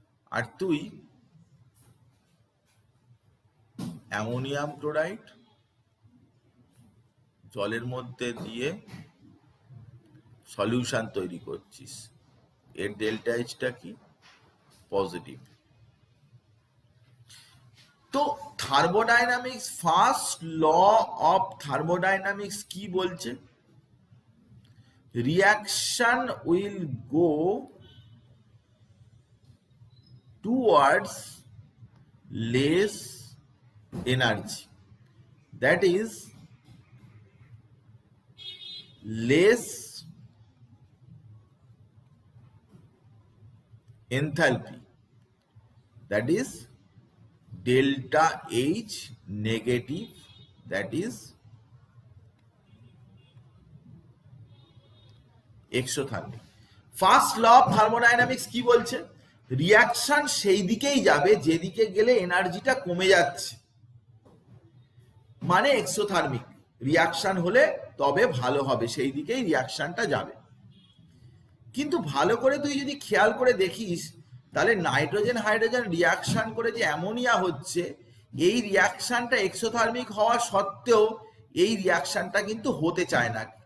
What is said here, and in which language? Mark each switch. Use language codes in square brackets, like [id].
[bn] আর তুই ammonium chloride জলের মধ্যে দিয়ে সলিউশন তৈরি করছিস, এর ডেল্টা এইচটা কি? পজিটিভ। তো thermodynamics, first law of thermodynamics কি বলছে? [en] Reaction will go towards less energy, that is less enthalpy, that is delta H negative, that is exothermic. [bn] First law of thermodynamics কি বলছে? রিয়াকশন সেই দিকেই যাবে যেদিকে গেলে এনার্জিটা কমে যাচ্ছে, মানে এক্সোথার্মিক রিয়াকশন হলে তবে ভালো হবে, সেই দিকেই রিয়াকশনটা যাবে। কিন্তু ভালো করে তুই যদি খেয়াল করে দেখিস, তাহলে নাইট্রোজেন হাইড্রোজেন রিয়াকশন করে যে অ্যামোনিয়া হচ্ছে, এই রিয়াকশনটা এক্সোথার্মিক হওয়া সত্ত্বেও এই রিয়াকশনটা কিন্তু হতে চায় না।